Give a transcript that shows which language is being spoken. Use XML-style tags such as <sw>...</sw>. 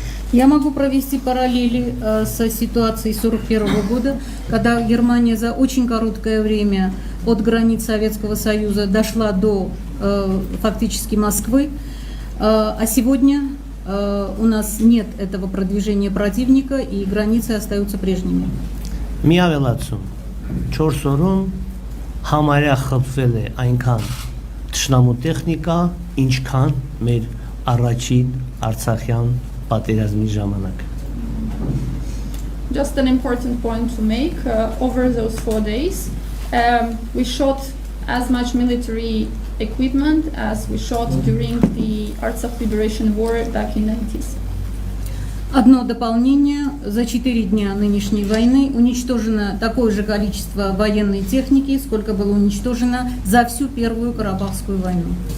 <ru>Я могу провести параллели со ситуацией 1941 года, когда Германия за очень короткое время от границ Советского Союза дошла до фактически Москвы, а сегодня у нас нет этого продвижения противника и границы остаются прежними.</ru> <hy>Մի ավելացում 4 օրում համարյա խփվել է այնքան թշնամու տեխնիկա, ինչքան մեր առաջին Արցախյան պատերազմի ժամանակ։</hy> <en>Just an important point to make, over those 4 days, we shot as much military equipment as we shot during the Artsakh Liberation War back in the 90s.</en> <ru>Одно дополнение. За 4 дня нынешней войны уничтожено такое же количество военной техники, сколько было уничтожено за всю Первую Карабахскую войну.</ru>